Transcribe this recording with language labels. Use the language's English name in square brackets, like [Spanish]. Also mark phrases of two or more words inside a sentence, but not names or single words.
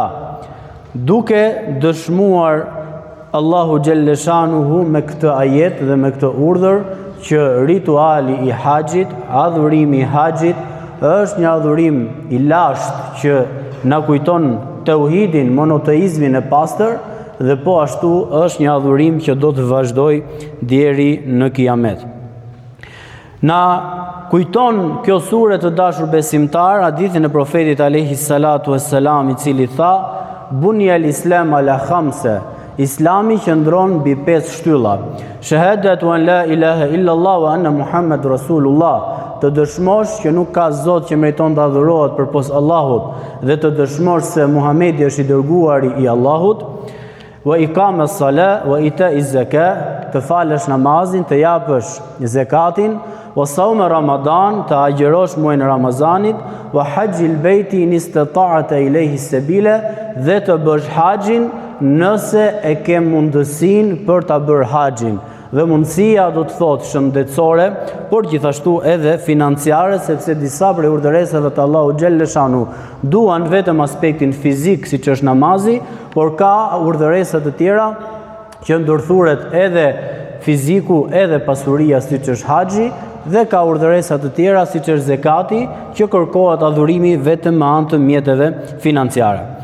[Albanian] Duke dëshmuar Allahu [Arabic] جل شأنه [Albanian] me këtë ajet dhe me këtë urdhër që rituali i haxhit, adhurimi i haxhit është një adhurim i lashtë që na kujton tauhidin, monoteizmin e pastër, dhe po ashtu është një adhurim që do të vazhdoj deri në kiamet. Na kujton kjo sure, të dashur besimtar, hadithin e profetit [Arabic] عليه الصلاة والسلام, [Albanian] i cili tha: [Arabic] "بني الإسلام على خمس", [Albanian] Islami qëndron mbi 5 shtylla. [Arabic] شهادة أن لا إله إلا الله وأن محمد رسول الله, [Albanian] të dëshmosh që nuk ka Zot që meriton të adhurohet përpos Allahut dhe të dëshmosh se Muhamedi është i dërguari i Allahut. [Arabic] وإقام الصلاة وإيتاء الزكاة, [Albanian] të falësh namazin, të japësh zakatin. [Arabic] وصوم رمضان, [Albanian] të agjerosh muajin e Ramazanit. [Arabic] وحج البيت إن استطعت إليه سبيلا, [Albanian] dhe të bësh haxhin nëse e ke mundësinë për ta bërë haxhin. Dhe mundësia do të thotë shëndetësore, por gjithashtu edhe financiare, sepse disa prej urdhëresave të Allahu [Arabic] جل شأنه [Albanian] duan vetëm aspektin fizik, siç është namazi, por ka urdhëresa të tjera që ndërthuret edhe fiziku edhe pasuria, siç është haxhi, dhe ka urdhëresa të tjera siç është zakati, që kërkohet adhurimi vetëm me anë të mjeteve financiare.